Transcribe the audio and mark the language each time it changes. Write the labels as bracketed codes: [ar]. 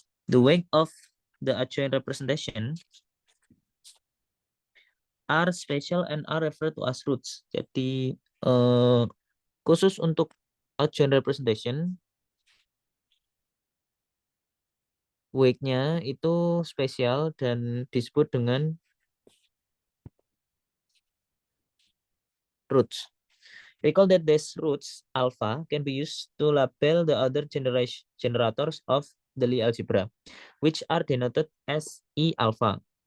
[en] The weight of the adjoint representation are special and are referred to as roots. [id] Jadi khusus untuk adjoint representation, weight-nya itu spesial dan disebut dengan roots. [en] Recall that these roots alpha can be used to label the other generators of the Lie algebra, which are denoted as E alpha.